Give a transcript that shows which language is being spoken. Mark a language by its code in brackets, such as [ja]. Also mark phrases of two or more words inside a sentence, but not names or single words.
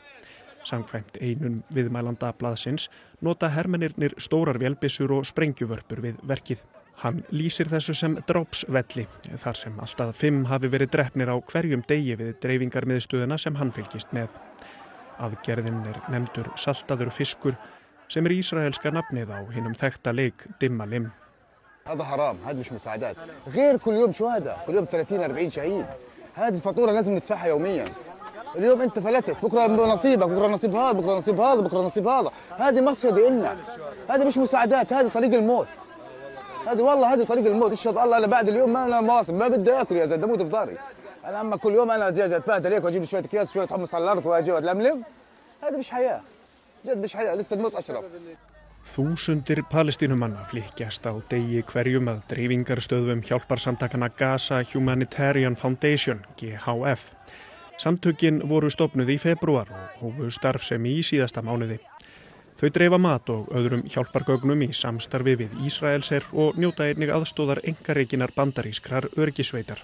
[is] Samkvæmt einum viðmælanda blaðsins nota hermennirnir stórar vélbyssur og sprengjuvörpur við verkið. Hann lýsir þessu sem drápsvelli, þar sem alltaf 5 hafi verið drepnir á hverjum degi við dreifingarmiðstöðina sem hann fylgist með. Aðgerðin nefndur saltaður fiskur sem ísraelska nafnið á hinum þekkta leik Dimmalim. [ar] هذا حرام، هذا مش مساعدات. غير كل يوم شهداء، كل يوم 30-40 شهيد. هذه الفاتورة لازم ندفعها يوميا. اليوم انت فلتت، بكره نصيبك، بكره نصيب هذا، بكره نصيب هذا، بكره نصيب هذا. هذه مصيدة إلنا. هذه مش مساعدات، هذه طريق الموت. هذه طريق الموت، اشهد الله انا بعد اليوم ما انا مواصل، ما بدي اكل يا زلمه اموت في ضهري. انا اما كل يوم انا اتبهدل هيك واجيب شويه اكياس شويه حمص على الارض واجي اتلملم. هذا مش حياه. جد مش حياه، لسه الموت اشرف. [is] Þúsundir Palestínumanna flykkjast á degi hverjum að dreifingarstöðvum hjálparsamtakana Gaza Humanitarian Foundation, GHF. Samtökin voru stofnuð í febrúar og hófu starfsemi í síðasta mánuði. Þau dreifa mat og öðrum hjálpargögnum í samstarfi við Ísraelsher og njóta einnig aðstoðar einkareikinnar bandarískrar öryggisveitar.